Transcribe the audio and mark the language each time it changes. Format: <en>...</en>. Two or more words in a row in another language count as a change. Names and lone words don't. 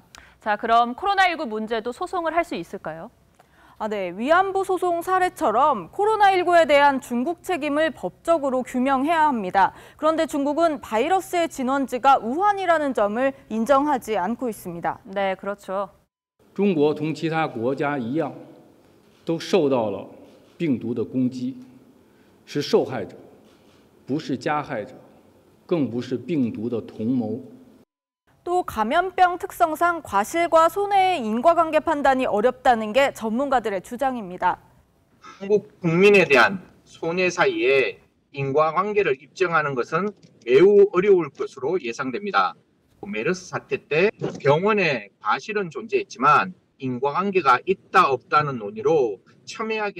<ko>자, 그럼 코로나19 문제도 소송을 할 수 있을까요? 네, 위안부 소송 사례처럼 코로나19에 대한 중국 책임을 법적으로 규명해야 합니다. 그런데 중국은 바이러스의 진원지가 우한이라는 점을 인정하지 않고 있습니다. 네, 그렇죠.</ko> <zh>中国同其他国家一样都受到了病毒的攻击，是受害者，不是加害者，更不是病毒的同谋。</zh> <ko>또 감염병 특성상 과실과 손해의 인과관계 판단이 어렵다는 게 전문가들의 주장입니다. 한국 국민에 대한 손해 사이에 인과관계를 입증하는 것은 매우 어려울 것으로 예상됩니다. 메르스 사태 때 병원에 과실은 존재했지만 인과관계가 있다 없다는 논의로 첨예하게.</ko>